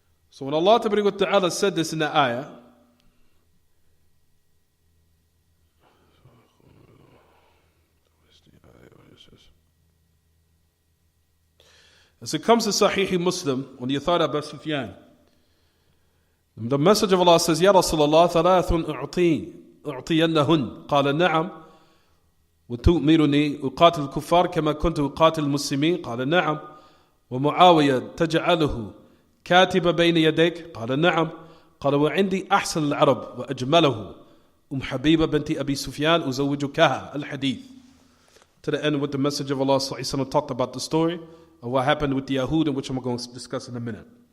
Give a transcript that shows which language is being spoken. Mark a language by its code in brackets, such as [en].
[en] So when Allah Ta'ala said this in the ayah, as it comes to Sahih Muslim, on the authority of Abu Sufyan, The Messenger of Allah says, Ya Rasulullah, [ar] ثلاث أعطينهن. قال نعم. وتؤمرني أقاتل الكفار كما كنت أقاتل المسلمين. قال نعم. ومعاوية تجعله كاتب بين يديك. قال نعم. قال وعندي أحسن العرب وأجمله حبيبة بنت أبي سفيان أزوجكها. الحديث. [en] To the end with the Messenger of Allah ﷺ talked about the story of what happened with the Yahud, in which I'm going to discuss in a minute.